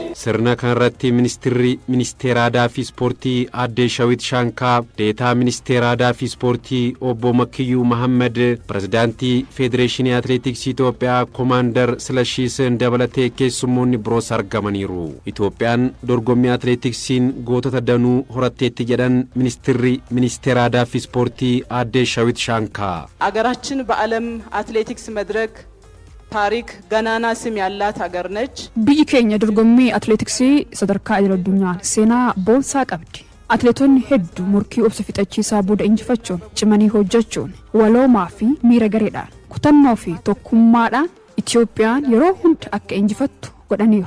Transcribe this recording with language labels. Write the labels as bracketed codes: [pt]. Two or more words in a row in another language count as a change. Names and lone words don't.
[om] Sirna kanarratti ministeera aadaa fi ispoortii Aadde Shawit Shaankaa, deetaa ministeera aadaa fi ispoortii Obbo Makiyyuu Mahammad, pirezidaantii Federeeshinii Atileetiksii Itoophiyaa Koomaandar Silashiisin dabalatee keessummoonni biroos argamaniiru. Itoophiyaan dorgommii atileetiksiin gootota danuu horatteetti jedhan ministeera aadaa fi ispoortii Aadde Shawit Shaankaa [am] አገራችን በዓለም አትሌቲክስ መድረክ ታሪክ ገናና ስም ያላት ሀገር ነች። [om] biyyi keenya dorgommii atileetiksii sadarkaa idil addunyaan seenaa boonsaa qabdi. Atileetonni hedduu murkii obsa fixachiisaa booda injifachuun cimanii hojjechuun waloomaa fi miira gareedhaan kutannoo fi tokkummaadhaan Itoophiyaan yeroo hunda akka injifattu godhaniiru.